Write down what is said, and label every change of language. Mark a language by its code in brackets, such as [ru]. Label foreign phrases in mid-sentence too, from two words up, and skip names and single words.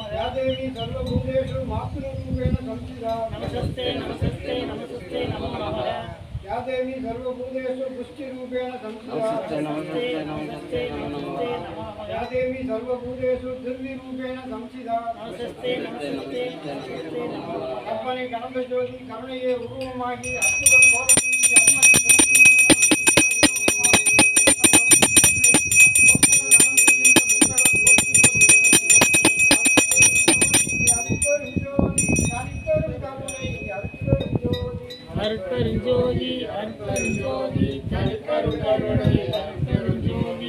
[sa] या देवी सर्वभूतेषु मातृरूपेण संस्थिता नमस्ते नमस्ते नमस्ते नमो नमः या देवी सर्वभूतेषु पुष्टिरूपेण संस्थिता नमस्ते नमस्ते नमस्ते नमो नमः या देवी सर्वभूतेषु दिव्यरूपेण संस्थिता नमस्ते नमस्ते नमस्ते नमो नमः [ta] கற்பனை கலந்த ஜோதி கருணையே உருவமாகி அற்புத கோலம் வீசி அருமறை அருட்பெருஞ்சோதி அருட்பெருஞ்சோதி தனிப்பெருங்கருணை அருட்பெருஞ்சோதி